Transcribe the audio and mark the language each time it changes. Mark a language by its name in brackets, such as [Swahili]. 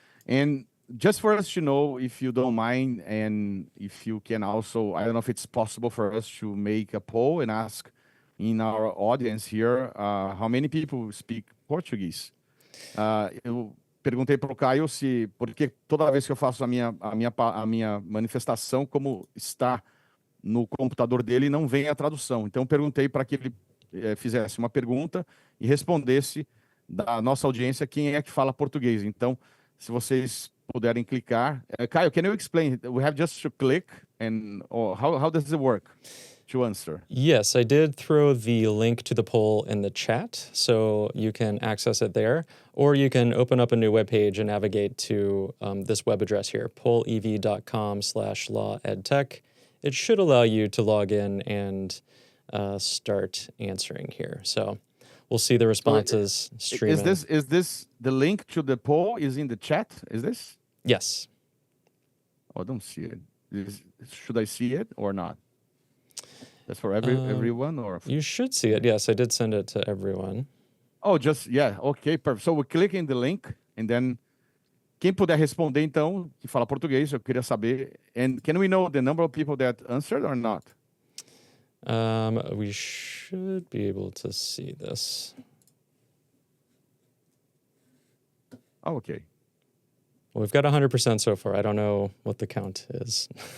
[English] And just for us to know, if you don't mind, and if you can also, I don't know if it's possible for us to make a poll and ask in our audience here, how many people speak Portuguese? [Portuguese] Eu perguntei para o Caio se, porque toda vez que eu faço a minha manifestação, como está no computador dele, não vem a tradução. Então, eu perguntei para que ele fizesse uma pergunta e respondesse da nossa audiência quem é que fala português. Então, se vocês puderem clicar. [English] Caio, can you explain? We have just to click, and how does it work to answer? Yes, I did throw the link to the poll in the chat, so you can access it there, or you can open up a new web page and navigate to this web address here, pollev.com/lawedtech. It should allow you to log in and start answering here. So we'll see the responses streaming. Is this the link to the poll is in the chat? Is this? Yes. Oh, I don't see it. Should I see it or not? That's for everyone, or? You should see it. Yes, I did send it to everyone. Oh, yeah. Okay, perfect. So we click in the link, and then [Portuguese] quem puder responder, então, que fala português, eu queria saber. [English] And can we know the number of people that answered or not? We should be able to see this. Oh, okay. Well, we've got 100% so far. I don't know what the count is.